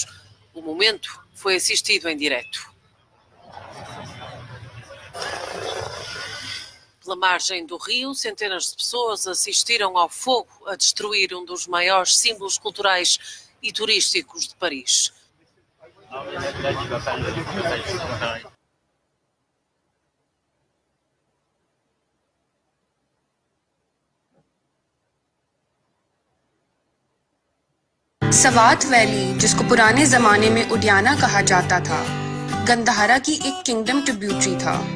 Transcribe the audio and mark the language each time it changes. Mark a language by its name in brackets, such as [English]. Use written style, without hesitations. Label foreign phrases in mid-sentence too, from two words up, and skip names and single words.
[Portuguese] O momento foi assistido em direto. Pela margem do rio, centenas de pessoas assistiram ao fogo a destruir um dos maiores símbolos culturais e turísticos de Paris. [Urdu] سوات ویلی، جس کو پرانے زمانے میں اڑیانہ کہا جاتا تھا، گندھارا کی ایک [English] kingdom tributary [Urdu] था।